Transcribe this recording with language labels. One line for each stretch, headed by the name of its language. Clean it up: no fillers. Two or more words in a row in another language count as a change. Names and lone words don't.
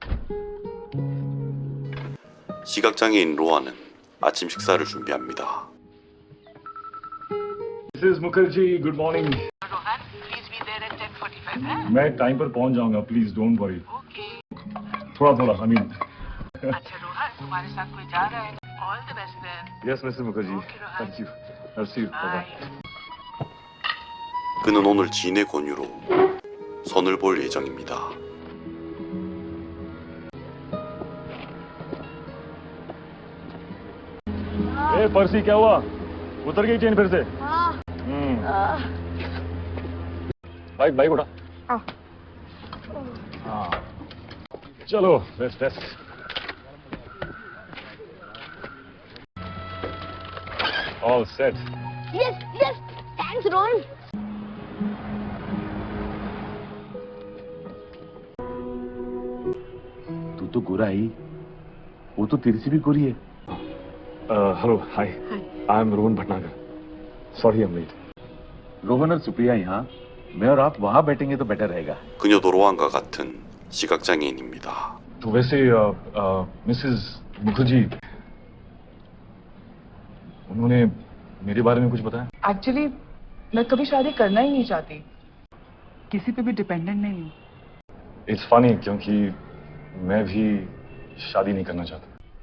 Korean: 시각장애인 로아는 아침 식사를 준비합니다.
English: Mrs. Mukherjee, good morning. रोहन, please be there at 10:45 है?
Hindi: मैं टाइम पर पहुंच जाऊंगा,
English: please don't worry. Okay.
Hindi: थोड़ा थोड़ा,
English: I mean.
Hindi: अच्छा रोहन, तुम्हारे साथ कोई जा रहा है?
English: All the best then. Yes, Mrs. Mukherjee. Okay, Rohan. Thank you. I'll see you. Bye-bye. Bye.
Korean: 그는 오늘 지인의 권유로 선을 볼 예정입니다.
Hindi: ए पर्सी, क्या हुआ? उतर गई ट्रेन फिर से? हाँ। बाइक बाइक उठा. हाँ. चलो,
English: rest rest. All set. Yes, yes. Thanks, Rohan.
Hindi: तू तो गोरा ही, वो तो तेरे से भी गोरी है.
English: Hello, hi. I am Rohan Bhatnagar. Sorry I am late.
Hindi: रोहन और सुप्रिया यहाँ, मैं और आप वहाँ बैठेंगे तो बेटर रहेगा.
Korean: 그녀도 로안과 같은 시각장애인입니다.
Hindi: तो वैसे मिसेस मुखर्जी, उन्होंने मेरे बारे में कुछ बताया? एक्चुअली मैं कभी शादी करना ही नहीं चाहती, किसी पे भी डिपेंडेंट नहीं हूँ.
English: it's funny,
Hindi: क्योंकि मैं भी शादी नहीं करना चाहता.